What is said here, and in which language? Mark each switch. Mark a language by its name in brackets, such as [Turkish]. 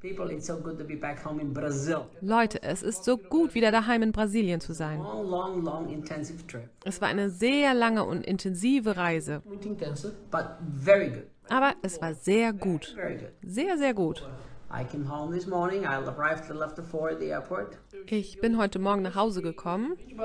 [English] People, it's so good to be back home in Brazil. [German] Leute, es ist so gut, wieder daheim in Brasilien zu sein. [English] Long, long, long intensive trip. [German] Es war eine sehr lange und intensive Reise. [English] But very good. [German] Aber es war sehr gut. [English] Very, very good. [German] Sehr, sehr gut. [English] I came home this morning. I arrived a little after 4 at the airport. [German] Ich bin heute Morgen nach Hause gekommen.